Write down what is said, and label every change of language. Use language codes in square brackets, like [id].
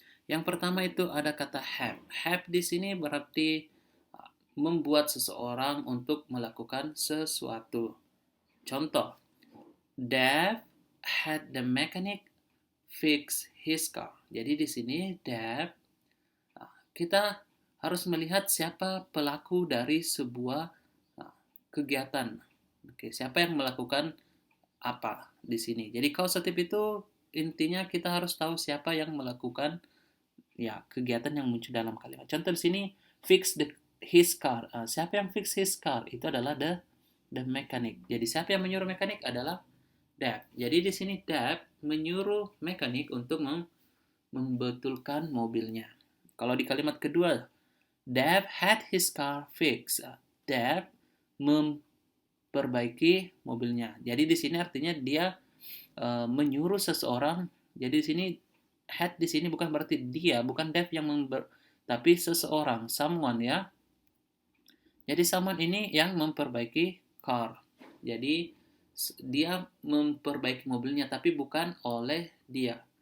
[id] Yang pertama itu ada kata have. Have di sini berarti membuat seseorang untuk melakukan sesuatu. [en] Contoh, Dave had the mechanic fix his car. [id] Jadi di sini Dave, kita harus melihat siapa pelaku dari sebuah kegiatan. Oke, siapa yang melakukan apa di sini. Jadi causative itu intinya kita harus tahu siapa yang melakukan kegiatan yang muncul dalam kalimat. Contoh di sini [en] fix his car. [id] Siapa yang [en] fix his car? [id] Itu adalah [en] the mechanic. [id] Jadi siapa yang menyuruh mekanik adalah Dave. Jadi di sini Dave menyuruh mekanik untuk membetulkan mobilnya. Kalau di kalimat kedua, [en] Dave had his car fixed. [id] Dave memperbaiki mobilnya. Jadi di sini artinya dia menyuruh seseorang. Jadi di sini had di sini bukan berarti dia, bukan Dave yang tapi seseorang, someone ya. Jadi someone ini yang memperbaiki car. Jadi dia memperbaiki mobilnya tapi bukan oleh dia.